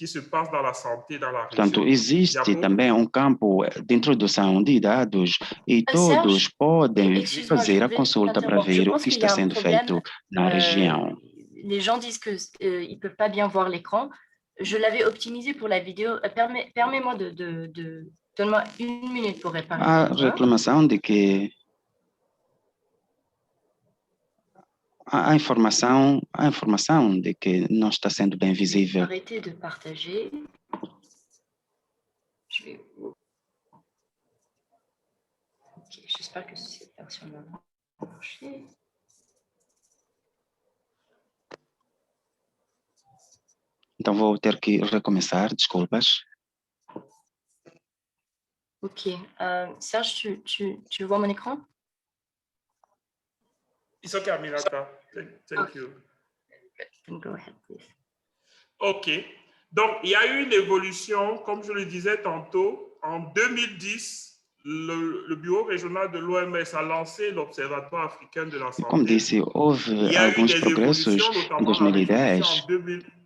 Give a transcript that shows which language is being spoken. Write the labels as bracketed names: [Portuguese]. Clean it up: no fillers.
[Portuguese] Portanto, existe também um campo de introdução de dados e todos podem fazer a consulta para ver o que está sendo feito na região. [French] Les gens disent que ils peuvent pas bien voir l'écran. Je l'avais optimisé pour la vidéo. Permets-moi donne-moi une minute pour réparer. [Portuguese] A reclamação de que a informação de que não está sendo bem visível. [French] Arrêtez de partager. J'espère que cette version va marcher. [Portuguese] Então vou ter que recomeçar, desculpas. [French] Ok. Serge, tu vois mon écran? [English] It's okay, Aminata. Thank you. Go ahead, please. OK. [French] Donc, il y a eu une évolution, comme je le disais tantôt. En 2010, le bureau régional de l'OMS a lancé l'Observatoire africain de la santé. [Portuguese] Como disse, houve alguns progressos em 2010.